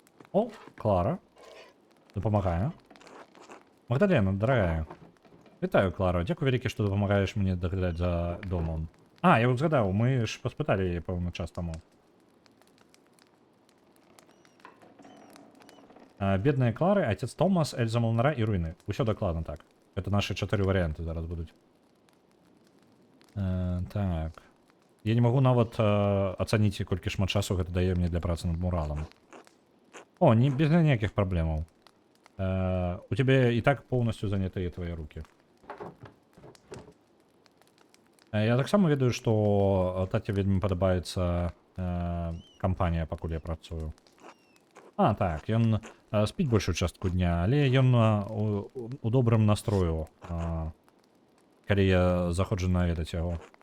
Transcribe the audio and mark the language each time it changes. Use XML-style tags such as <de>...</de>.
<be>О, Клара. Дапамагае. Магдалена, дарагая. Вітаю, Клара. Дзякуй вялікі, што дапамагаеш мне даглядаць за домом. А, я вот згадаў, мы ж паспыталі яе пэўны час таму. Бедныя Клары, отец Томас, Эльза Малнара і руіны. Усё дакладна так.</be> <ru>Это наши 4 варианты</ru> <be>зараз будуць. Так. Я не магу нават ацаніць, колькі шмат часу гэта дае мне для працы над муралам. О, не, без ніякіх праблемаў.</be> <ru>У тебя</ru> <be>і так</be> <ru>полностью занятыя твои руки.</ru> <be>Я таксама ведаю, што таце вельмі падабаецца кампанія, пакуль я працую. А, так, ён спіць большую частку дня, але ён у добрым настрою, калі я заходжу наведаць яго.</be>